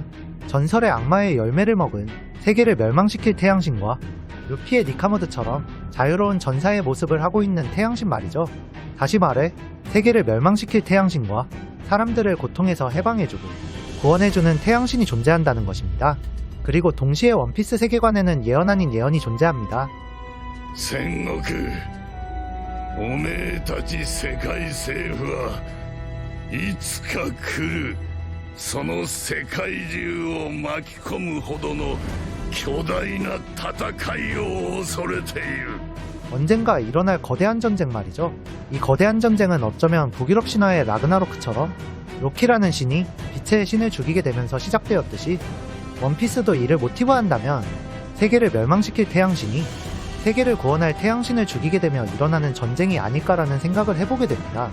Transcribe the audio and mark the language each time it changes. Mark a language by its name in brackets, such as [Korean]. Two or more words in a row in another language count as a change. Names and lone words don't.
[Korean] 전설의 악마의 열매를 먹은 세계를 멸망시킬 태양신과 루피의 니카모드처럼 자유로운 전사의 모습을 하고 있는 태양신 말이죠. 다시 말해 세계를 멸망시킬 태양신과 사람들을 고통에서 해방해주고 구원해주는 태양신이 존재한다는 것입니다. 그리고 동시에 원피스 세계관에는 예언 아닌 예언이 존재합니다. [Japanese] 戦国おめえたち世界政府はいつか来るその世界中を巻き込むほどの巨大な戦いを恐れている [Korean] 언젠가 일어날 거대한 전쟁 말이죠. 이 거대한 전쟁은 어쩌면 북유럽 신화의 라그나로크처럼 로키라는 신이 빛의 신을 죽이게 되면서 시작되었듯이 원피스도 이를 모티브한다면 세계를 멸망시킬 태양신이 세계를 구원할 태양신을 죽이게 되며 일어나는 전쟁이 아닐까라는 생각을 해보게 됩니다.